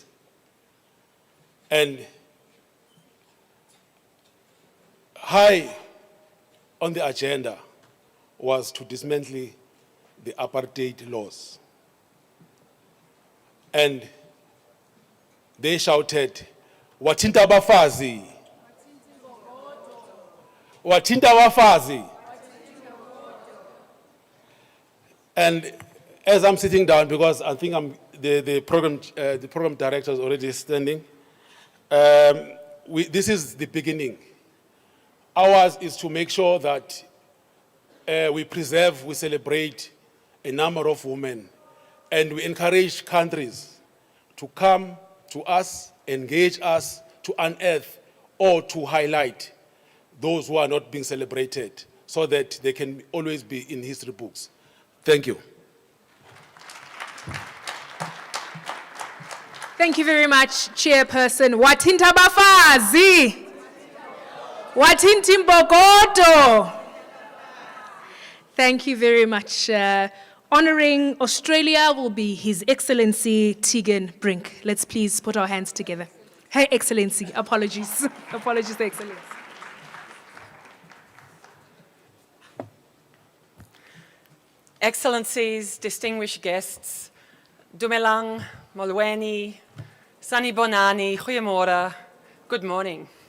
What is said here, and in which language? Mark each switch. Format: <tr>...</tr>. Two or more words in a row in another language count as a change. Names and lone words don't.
<en>And high on the agenda was to dismantle the apartheid laws. And they shouted,</en> <zu>"Wathinta abafazi! Wathinta abafazi!"</zu> <en>And as I'm sitting down, because I think the program director is already standing, this is the beginning. Ours is to make sure that we preserve, we celebrate a number of women, and we encourage countries to come to us, engage us, to unearth or to highlight those who are not being celebrated so that they can always be in history books. Thank you. Thank you very much, Chairperson.</en> <zu>Wathinta abafazi! Wathinta imbokodo!</zu> <en>Thank you very much. Honoring Australia will be His Excellency Tegan Brink. Let's please put our hands together. Her Excellency, apologies. Apologies, Excellency. Excellencies, distinguished guests,</en> <tn>Dumelang,</tn> <xh>Molweni, Sanibonani, Goeiemorgen,</xh> <en>good morning.</en>